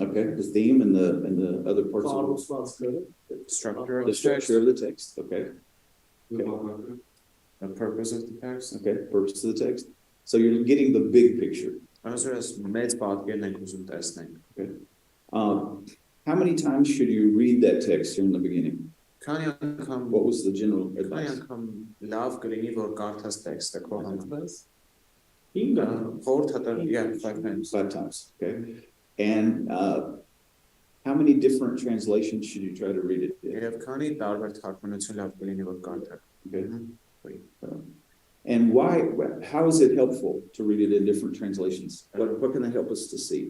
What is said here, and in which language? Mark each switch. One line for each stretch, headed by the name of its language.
English: Okay, the theme and the other parts of Structure. the structure of the text. Okay, The purpose of the text. okay, purpose of the text. So you're getting the big picture.
Armenian: Անասուրս մեծ պատկերն ենք ուզում տեսնենք։
English: How many times should you read that text here in the beginning?
Armenian: Քանի անգամ
English: What was the general
Armenian: քանի
English: advice?
Armenian: անգամ լավ կլինի որ կարդաս տեքստը քո համար։
English: Yeah, 5 times. 5 times. Okay, and how many different translations should you try to read it in?
Armenian: Եվ քանի տարբեր թարգմանություն լավ կլինի որ կարդաք։
English: Okay. And why? How is it helpful to read it in different translations? What can they help us to see?